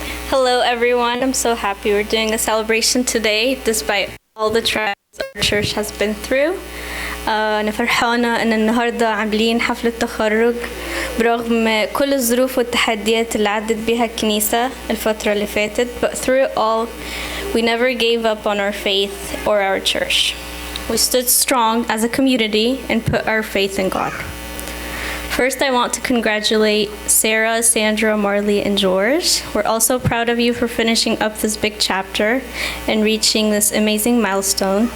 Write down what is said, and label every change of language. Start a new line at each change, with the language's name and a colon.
English: Hello everyone, I'm so happy we're doing a celebration today despite all the trials our church has been through.
Arabic: أنا فرحانة إن النهاردة عاملين حفلة تخرج برغم كل الظروف والتحديات اللي عدت بيها الكنيسة الفترة اللي فاتت.
English: But through it all, we never gave up on our faith or our church. We stood strong as a community and put our faith in God. First, I want to congratulate Sarah, Sandra, Marley, and George. We're also proud of you for finishing up this big chapter and reaching this amazing milestone.